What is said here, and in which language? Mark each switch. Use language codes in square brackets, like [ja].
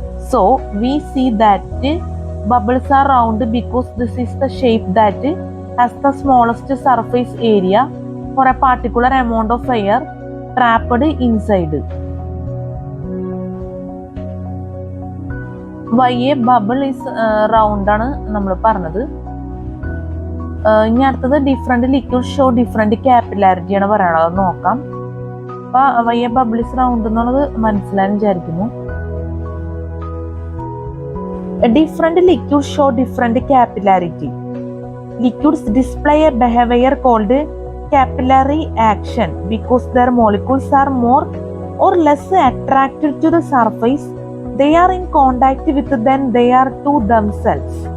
[en] So we see that bubbles are round because this is the shape that has the smallest surface area for a particular amount of air trapped inside. Why a bubble is round [ml] ആണ് നമ്മൾ പറഞ്ഞത്. ഇനി അടുത്തത് [en] different liquid show different capillarity [ml] ആണ് പറയാനുള്ളത്. അത് നോക്കാം. അപ്പൊ [en] why a bubble is round [ml] എന്നുള്ളത് മനസ്സിലാൻ വിചാരിക്കുന്നു. [en] Different liquids show different capillarity. Liquids display a behavior called capillary action because their molecules are more or less attracted to the surface they are in contact with than they are to themselves.